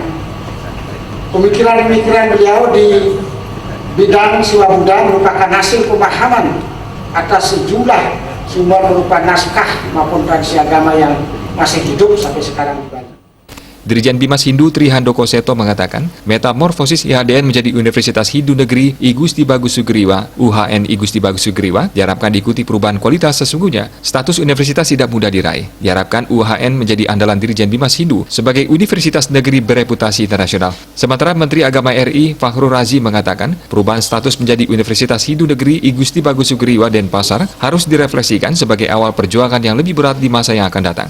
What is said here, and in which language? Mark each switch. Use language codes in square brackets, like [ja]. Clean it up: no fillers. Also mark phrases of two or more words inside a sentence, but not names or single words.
[id] Pemikiran-pemikiran beliau di bidang Siwa Buddha merupakan hasil pemahaman atas sejumlah sumber berupa naskah maupun tradisi agama yang masih hidup sampai sekarang di Bali. Dirjen Bimas Hindu Trihandoko Seto mengatakan, metamorfosis IHDN menjadi Universitas Hindu Negeri I Gusti Bagus Sugriwa, UHN I Gusti Bagus Sugriwa, diharapkan diikuti perubahan kualitas sesungguhnya. Status universitas tidak mudah diraih. Diharapkan UHN menjadi andalan Dirjen Bimas Hindu sebagai universitas negeri bereputasi internasional. Sementara Menteri Agama RI Fakhrul Razi mengatakan, perubahan status menjadi Universitas Hindu Negeri I Gusti Bagus Sugriwa Denpasar harus direfleksikan sebagai awal perjuangan yang lebih berat di masa yang akan datang.